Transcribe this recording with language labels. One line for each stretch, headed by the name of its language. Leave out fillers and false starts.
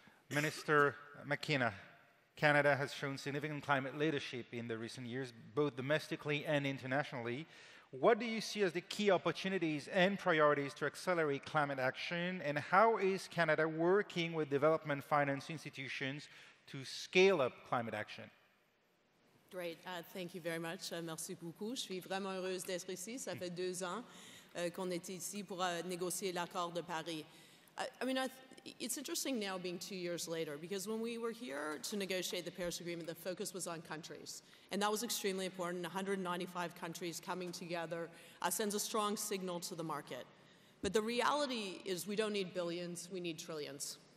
English: Minister McKenna, Canada has shown significant climate leadership in the recent years, both domestically and internationally. What do you see as the key opportunities and priorities to accelerate climate action, and how is Canada working with development finance institutions to scale up climate action? Great, thank you very much.
French: Merci beaucoup. Je suis vraiment heureuse d'être ici. Ça fait 2 ans qu'on est ici pour négocier l'accord de Paris.
English: It's interesting now being 2 years later, because when we were here to negotiate the Paris Agreement, the focus was on countries. And that was extremely important. 195 countries coming together sends a strong signal to the market. But the reality is we don't need billions, we need trillions.